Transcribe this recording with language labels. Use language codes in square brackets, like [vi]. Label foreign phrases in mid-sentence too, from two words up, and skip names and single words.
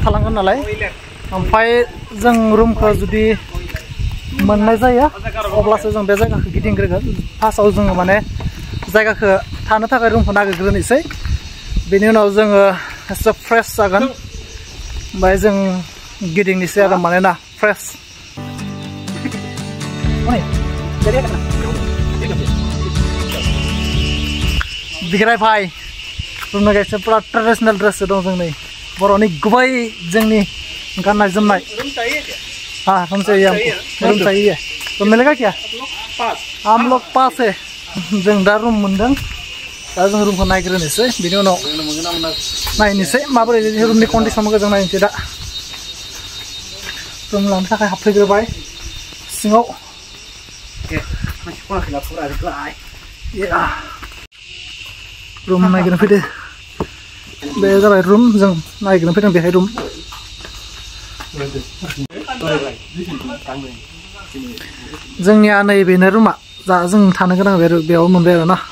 [brx] थालांगोन नालाय ओमफ्राय जों रुमखौ जुदि मोननाय जायो अब्लासो जों बे जायगाखौ गिदिंग्रोगोन फार्स्टआव जोङो माने जायगाखौ थानो थाखाय रुमखौ नागिरग्रोनोसै बेनि उनाव जोङो एसे फ्रेश जागोन ओमफ्राय जों गिदिंनोसै आरो मानोना फ्रेश बिग्राय भाई रुमना गायसे पुरा [en] traditional dress [brx] दं जों नै बर'नि गुबै जोंनि गाननाय जोमनाय [hi] हाँ रूम चाहिए रूम चाहिए तो मिलेगा क्या हम लोग पास है [brx] जों दा रूम मोनदों दा जों रूमखौ नायग्रोनोसै बिनि उनाव नायनोसै माबोरै रूमनि कन्डिसनखौ जों नायनोसै दा रूम लानो थाखाय हाबफैग्रोबाय सिङाव रूम नायग्रोनो फैदो बे जाबाय रूम जों नायग्रोनो फैदों बेहाय रूम जोंनिया नैबेनो रुमा जा जों थानो गोनां बेयाव मोनबाय आरो ना